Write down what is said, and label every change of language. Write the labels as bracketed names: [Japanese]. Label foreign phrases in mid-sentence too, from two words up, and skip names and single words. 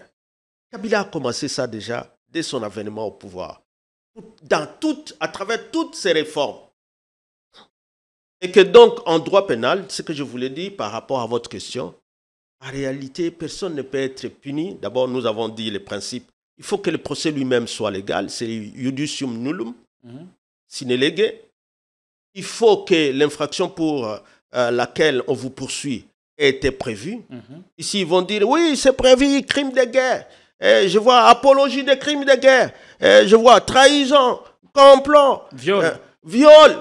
[French] Kabila a commencé ça déjà dès son avènement au pouvoir. À travers toutes ces réformes. Et que donc, en droit pénal, ce que je voulais dire par rapport à votre question, en réalité, personne ne peut être puni. D'abord, nous avons dit les principes. Il faut que le procès lui-même soit légal. [Latin] C'est iudicium nullum, sine lege. [French] Il faut que l'infraction pour laquelle on vous poursuit ait été prévue. Ici, ils vont dire, oui, c'est prévu, crime de guerre. Je vois apologie des crimes de guerre. Je vois trahison, complot, viol.